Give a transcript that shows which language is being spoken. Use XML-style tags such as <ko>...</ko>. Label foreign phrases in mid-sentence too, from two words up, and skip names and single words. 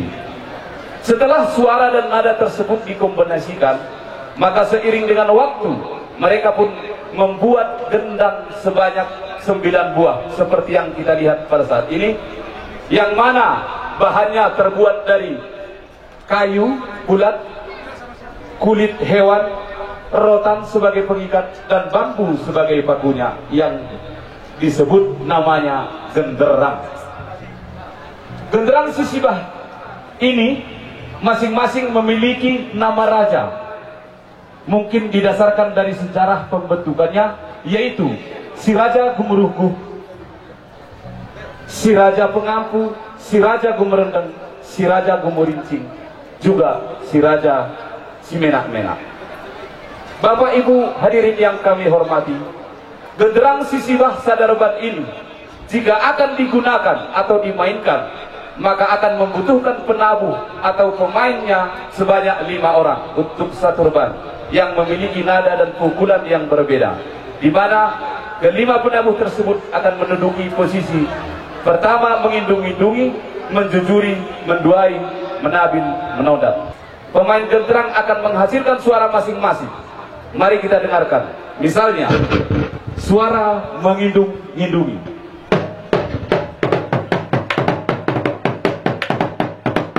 <id>Setelah suara dan nada tersebut dikombinasikan, maka seiring dengan waktu mereka pun membuat gendang sebanyak 9 buah seperti yang kita lihat pada saat ini, yang mana bahannya terbuat dari kayu bulat, kulit hewan, rotan sebagai pengikat, dan bambu sebagai pakunya, yang disebut namanya genderang. Genderang sisibah ini masing-masing memiliki nama raja. Mungkin didasarkan dari sejarah pembentukannya, yaitu si Raja Gumruhguh, si Raja Pengampu, si Raja Gumrendeng, si Raja Gumurincing, juga si Raja Simenak-menak. Bapak Ibu hadirin yang kami hormati, genderang sisibah sadarban ini jika akan digunakan atau dimainkan, maka akan membutuhkan penabuh atau pemainnya sebanyak 5 orang untuk satu reban yang memiliki nada dan pukulan yang berbeda, di mana kelima penabuh tersebut akan menduduki posisi pertama, mengindung-indungi, menjujuri, menduai, menabil, menodat. Pemain genderang akan menghasilkan suara masing-masing. Mari kita dengarkan. Misalnya, suara mengindung-indungi.</id>